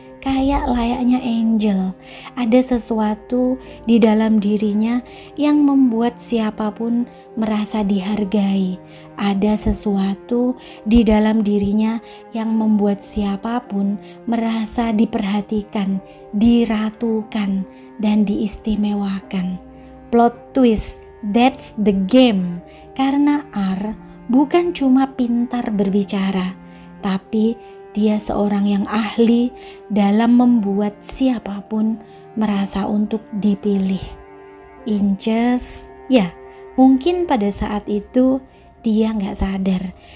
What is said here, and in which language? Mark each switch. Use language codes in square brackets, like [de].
[id] Kayak layaknya angel. Ada sesuatu di dalam dirinya yang membuat siapapun merasa dihargai. Ada sesuatu di dalam dirinya yang membuat siapapun merasa diperhatikan, diratukan, dan diistimewakan. [en] Plot twist, that's the game. [id] Karena R bukan cuma pintar berbicara, tapi dia seorang yang ahli dalam membuat siapapun merasa untuk dipilih. Inces, mungkin pada saat itu dia gak sadar.